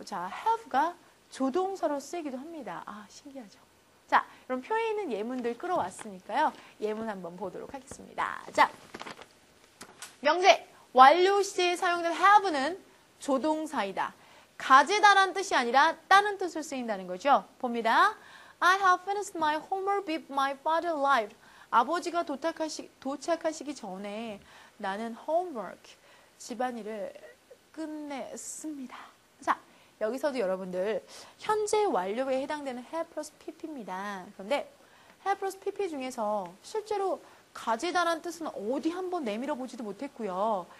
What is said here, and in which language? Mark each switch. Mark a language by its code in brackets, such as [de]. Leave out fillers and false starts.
[ko] 자, have가 조동사로 쓰이기도 합니다. 아, 신기하죠? 자, 그럼 표에 있는 예문들 끌어왔으니까요. 예문 한번 보도록 하겠습니다. 자, 명제, 완료 시제에 사용된 have는 조동사이다. 가지다란 뜻이 아니라 다른 뜻을 쓰인다는 거죠. 봅니다. [en] I have finished my homework with my father arrived. [ko] 아버지가 도착하시기 전에 나는 homework, 집안일을 끝냈습니다. 자, 여기서도 여러분들 현재 완료에 해당되는 have plus pp입니다. 그런데 have plus pp 중에서 실제로 가지다란 뜻은 어디 한번 내밀어 보지도 못했고요.